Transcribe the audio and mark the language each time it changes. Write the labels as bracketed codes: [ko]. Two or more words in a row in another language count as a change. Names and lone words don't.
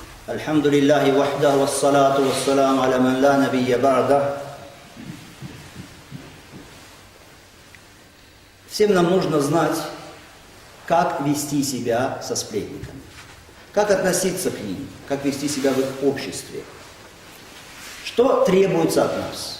[ar] الحمد لله وحده، والصلاة والسلام على من لا نبي بعده. [ru] Всем нам нужно знать, как вести себя со сплетниками, как относиться к ним, как вести себя в их обществе. Что требуется от нас?